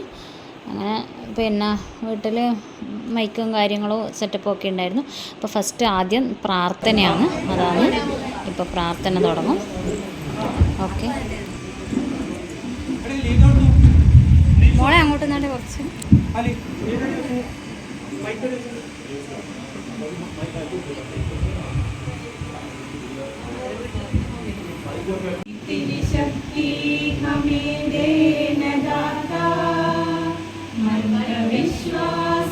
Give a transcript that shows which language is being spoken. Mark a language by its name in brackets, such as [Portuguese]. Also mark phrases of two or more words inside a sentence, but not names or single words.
[Malayalam] അങ്ങനെ പിന്നെ വീട്ടിൽ മൈക്കും കാര്യങ്ങളും സെറ്റപ്പും ഒക്കെ ഉണ്ടായിരുന്നു. അപ്പോൾ ഫസ്റ്റ് ആദ്യം പ്രാർത്ഥനയാണ്. അതാണ് ഇപ്പോൾ പ്രാർത്ഥന തുടങ്ങും. ഓക്കെ മോളെ അങ്ങോട്ട് നിന്നാണ്ട് കുറച്ച് [Hindi] इतनी शक्ति हमें देना दाता, मन का विश्वास